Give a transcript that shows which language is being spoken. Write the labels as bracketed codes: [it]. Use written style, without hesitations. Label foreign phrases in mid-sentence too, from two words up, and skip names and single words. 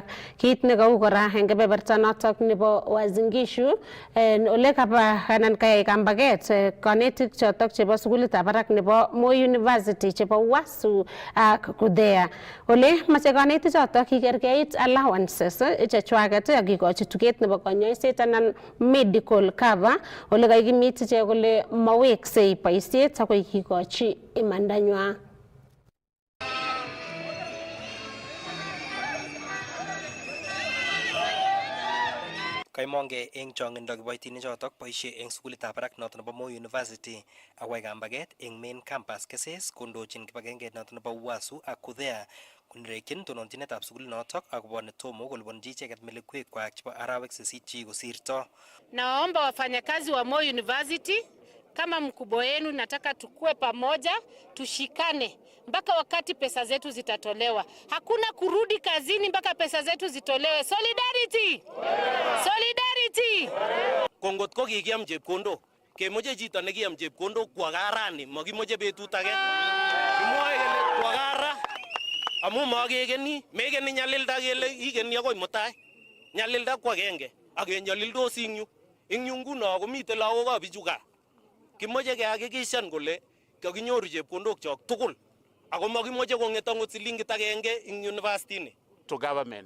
[kln] Kit nekau kora eng kebeberta notok nebo Uasin Gishu ole kayai kambaget konetik chotok chebo sukulitab barak nebo Moi University chebo Wasu ak Kudea. Ole mache konetik chotok kikerkeit allowances chechwaket akikochi tuget nebo konyoiset anan [en] medical cover [kln] ole kaikimit ichek kole maweksei boisiet akoi kikochi imandanywa. Kaimonge eng chongindo kiboitinik chotok boisie eng sukulitab barak noto nebo Moi University akwai kambaget eng [en] main campus [kln] keses kondochin kibagengeit noto nebo Wasu ak Kudea kunrekyin tononjinetab sukulit notok akobo netomo koliponji icheket melekwekwak chebo arawek 8 chikosirto. [sw] Naomba wafanyakazi wa Moi University, kama mkubwa wenu, nataka tukue pamoja, tushikane mpaka wakati pesa zetu zitatolewa. Hakuna kurudi kazini mpaka pesa zetu zitolewe. [en] Solidarity! Solidarity! [kln] Kongot ko kikiam chepkondok, kemoche chito nekiam chepkondok kwa garani, makimoche betut age. Kimwoe kele kwa gara amu makekeni, mekeni nyalilda kele ikeni akoi mutai. Nyalilda kwa agenge, akenyalildos ing yu. Ing yu nguno komite lagokab bichu gaa. Kimoche kehakikishan kole kakinyoru chepkondok chok tugul. Ako makimoche kong'et angot silingit agenge ing university ni. [en] To government.